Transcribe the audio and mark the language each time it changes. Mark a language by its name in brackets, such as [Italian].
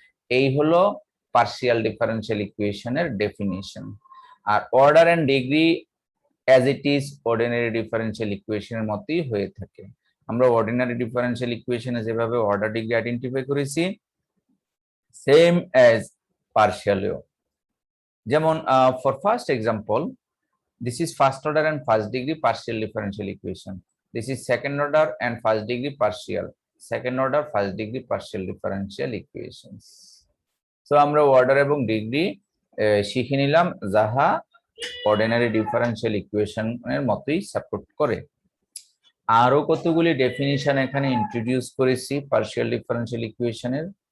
[Bangla] এই হলো partial differential ইকুয়েশনের definition. আর order and degree [English] as it is [Bangla] ordinary differential ইকুয়েশনের মতোই হয়ে থাকে। আমরা অর্ডিনারি ডিফারেন্সিয়াল ইকুয়েশনে যেভাবে অর্ডার ডিগ্রি আইডেন্টিফাই করেছি, সেম অ্যাজ পার্শিয়ালিও। [English] যেমন for first example, this is first order and first degree partial differential equation. This is second order and first degree partial, second order first degree partial differential equations. [Bangla] So আমরা order এবং degree শিখে নিলাম, যাহা ordinary differential ইকুয়েশনের মতোই support করে। আরো কতগুলি ডেফিনিশন এখানে ইন্ট্রোডিউস করেছি পার্শিয়াল ডিফারেন্সিয়াল ইকুয়েশনের।